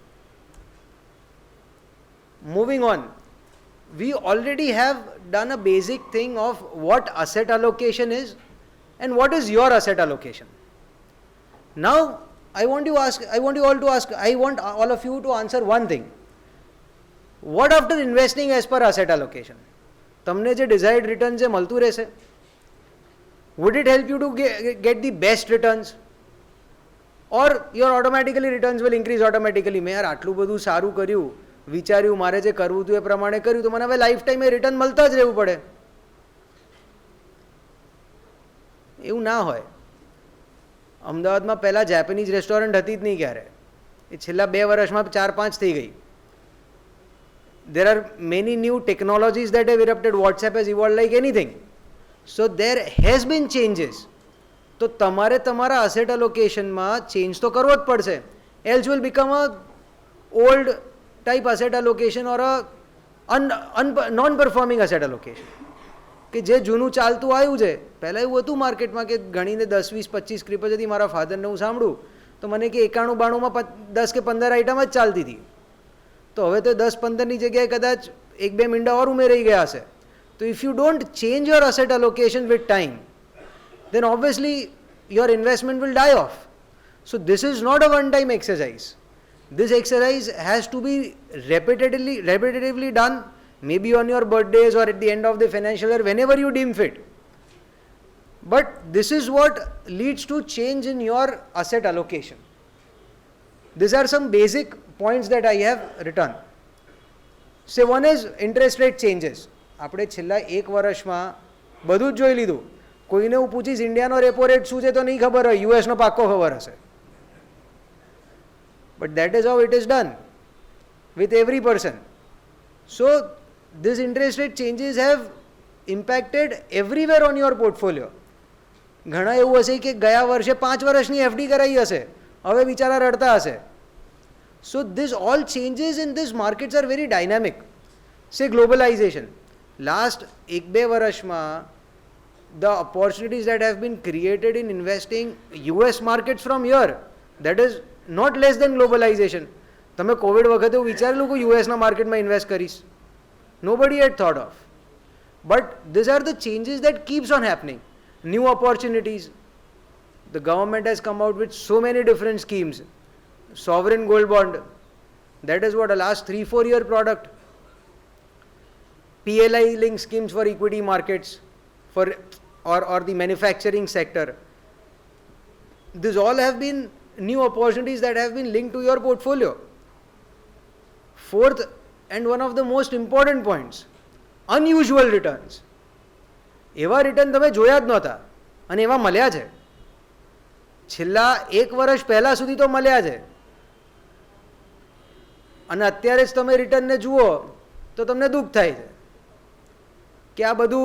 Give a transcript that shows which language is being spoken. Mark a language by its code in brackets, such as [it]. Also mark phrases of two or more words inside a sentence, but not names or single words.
[en] Moving on, we already have done a basic thing of what asset allocation is and what is your asset allocation. Now, I want all of you to answer one thing. What after investing as per asset allocation? [gu] તમને જે [en] desired return [gu] જે મળતું રહેશે? [en] Would it help you to get the best returns? Or your automatically returns will increase automatically? [gu] મેં યાર આટલું બધું સારું કર્યું, વિચાર્યું, મારે જે કરવું હતું એ પ્રમાણે કર્યું, તો મને હવે [en] life time [gu] એ રિટર્ન મળતા જ રહેવું પડે. એવું ના હોય. અમદાવાદમાં પહેલાં જેપનીઝ રેસ્ટોરન્ટ હતી જ નહીં ક્યારે. એ છેલ્લા 2 વર્ષમાં 4-5 થઈ ગઈ. [en] There are many new technologies that have erupted. WhatsApp has evolved like anything. So there has been changes. [gu] તો તમારે તમારા [en] asset allocation [gu] માં change તો કરવો જ પડશે. [en] Else will become a old type asset allocation or a non-performing asset allocation. [gu] કે જે જૂનું ચાલતું આવ્યું છે. પહેલાં એવું હતું માર્કેટમાં કે ગણીને 10, 20, 25 સ્ક્રિપ્ટ હતી. મારા ફાધરને હું સાંભળું તો મને કે 91-92માં 10 કે 15 આઈટમ જ ચાલતી હતી. તો હવે તો 10-15ની જગ્યાએ કદાચ 1-2 મીંડા ઓર ઉમેરાઈ ગયા હશે. [en] So if you don't change your asset allocation with time, then obviously your investment will die off. So this is not a one-time exercise. This exercise has to be repetitively done, maybe on your birthdays or at the end of the financial year, whenever you deem fit. But this is what leads to change in your asset allocation. These are some basic points that I have written. Say one is interest rate changes. [gu] આપણે છેલ્લા 1 વર્ષમાં બધું જ જોઈ લીધું. કોઈને હું પૂછીશ ઇન્ડિયાનો [en] repo rate [gu] શું છે તો નહીં ખબર હોય, યુએસનો પાક્કો ખબર હશે. [en] But that is how it is done with every person. So this interest rate changes have impacted everywhere on your portfolio. [gu] ઘણા એવું હશે કે ગયા વર્ષે 5 વર્ષની એફડી કરાવી હશે, હવે બિચારા રડતા હશે. [en] So this all changes in this markets are very dynamic. Say globalization. Last 1-2 વર્ષમાં the opportunities that have been created in investing US markets from here, that is not less than globalization. [gu] તમે કોવિડ વખતે હું વિચારેલું કે યુએસના માર્કેટમાં ઇન્વેસ્ટ કરીશ? [en] Nobody had thought of. But these are the changes that keeps on happening. New opportunities. The government has come out with so many different schemes. Sovereign gold bond. That is what a last 3-4 year product. PLI link schemes for equity markets or the manufacturing sector. These all have been new opportunities that have been linked to your portfolio. Fourth, and one of the most important points, unusual returns. [gu] એવા રિટર્ન તમે જોયા જ નહોતા અને એવા મળ્યા છે. છેલ્લા 1 વર્ષ પહેલાં સુધી તો મળ્યા છે અને અત્યારે જ તમે રિટર્નને જુઓ તો તમને દુઃખ થાય છે કે આ બધું.